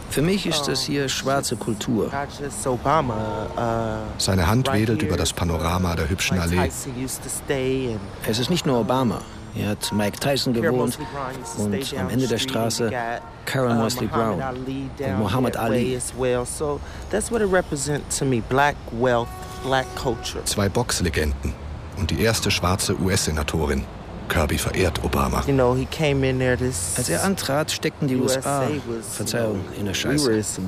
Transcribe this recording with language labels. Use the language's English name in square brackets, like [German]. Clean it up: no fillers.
[German] Für mich ist das hier schwarze Kultur. Obama, seine Hand right wedelt über das Panorama der hübschen Allee. Es ist nicht nur Obama. Hier hat Mike Tyson gewohnt und am Ende der Straße Karen Mosley Brown und Muhammad Ali. [English] So that's what it represents to me, black wealth, black culture. [German] Zwei Boxlegenden und die erste schwarze US-Senatorin. Kirby verehrt Obama. Als er antrat, steckten die USA, Verzeihung, in der Scheiße.